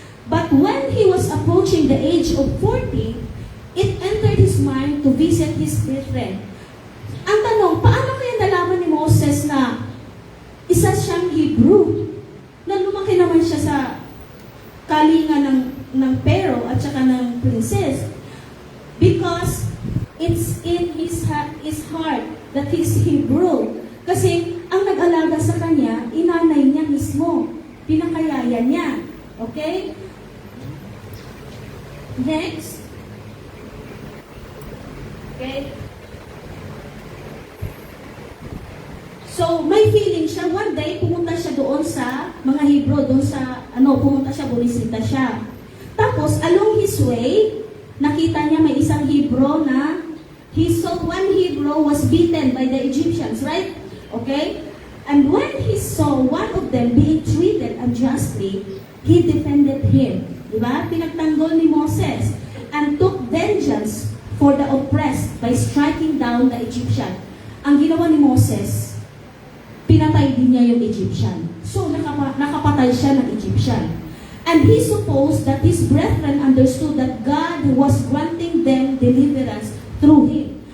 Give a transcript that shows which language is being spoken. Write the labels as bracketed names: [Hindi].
[English] But when he was approaching the age of 40, it entered his mind to visit his brethren. [Filipino] Ang tanong, paano kaya nalaman ni Moses na isa siyang Hebrew? Na lumaki naman siya sa kalinga ng Pharaoh at saka ng princess. [English] Because it's in his heart that he's Hebrew. [Filipino] Kasi ang nag-alaga sa kanya, inanay niya mismo. Pinakayaya niya. Okay? [English] Next. Okay? [Filipino] So, may feeling siya. [English] One day, [Filipino] pumunta siya doon sa mga Hebrew, pumunta siya, bumisita siya. Tapos, [English] along his way, [Filipino] nakita niya may isang Hebrew na [English] he saw one Hebrew was beaten by the Egyptians, right? Okay? And when he saw one of them being treated unjustly, he defended him. [Filipino] Diba? Pinagtanggol ni Moses [English] and took vengeance for the oppressed by striking down the Egyptian. [Filipino] Ang ginawa ni Moses, pinatay din niya yung Egyptian. So, nakapatay siya ng Egyptian. [English] And he supposed that his brethren understood that God was granting them deliverance through him.